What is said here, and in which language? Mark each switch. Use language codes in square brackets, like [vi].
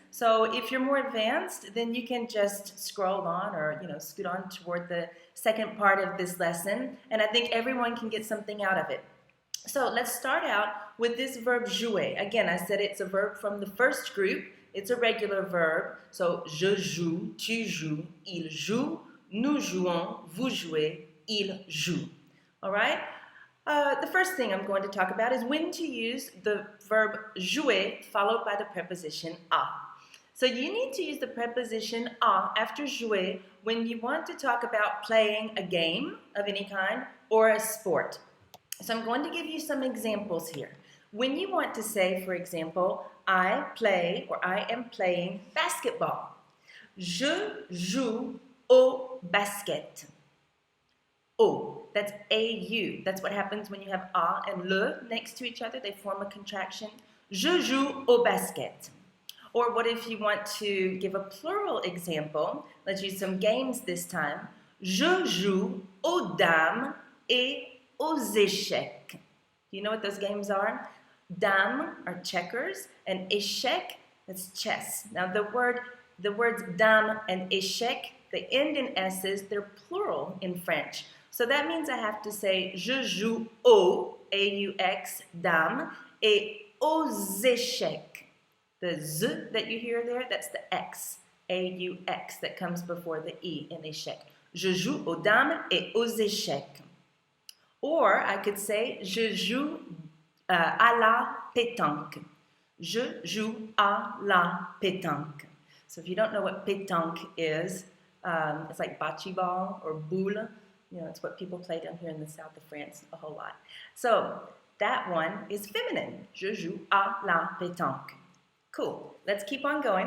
[en] So if you're more advanced, then you can just scroll on or scoot on toward the second part of this lesson, and I think everyone can get something out of it. So let's start out with this verb jouer. Again, I said it's a verb from the first group. It's a regular verb. [fr] So je joue, tu joues, il joue, nous jouons, vous jouez, il joue. [en] All right? The first thing I'm going to talk about is when to use the verb jouer followed by the preposition a. So you need to use the preposition a after jouer when you want to talk about playing a game of any kind or a sport. So I'm going to give you some examples here. When you want to say, for example, I play or I am playing basketball. [fr] Je joue au basket. [en] O, that's A-U. That's what happens when you have a and le next to each other. They form a contraction. [fr] Je joue au basket. [en] Or what if you want to give a plural example? Let's use some games this time. [fr] Je joue aux dames et aux échecs. [en] Do you know what those games are? Dames are checkers, and échec, that's chess. Now the words dame and échec, they end in s's, they're plural in French. So that means I have to say [fr] je joue aux, A-U-X, dames, et aux échecs. [en] The z that you hear there, that's the x, A-U-X, that comes before the e in échec. [fr] Je joue aux dames et aux échecs. [en] Or I could say, [fr] je joue à la pétanque. Je joue à la pétanque. [en] So if you don't know what pétanque is, it's like bocce ball or boule. It's what people play down here in the south of France a whole lot. So that one is feminine. [fr] Je joue à la pétanque. [en] Cool. Let's keep on going.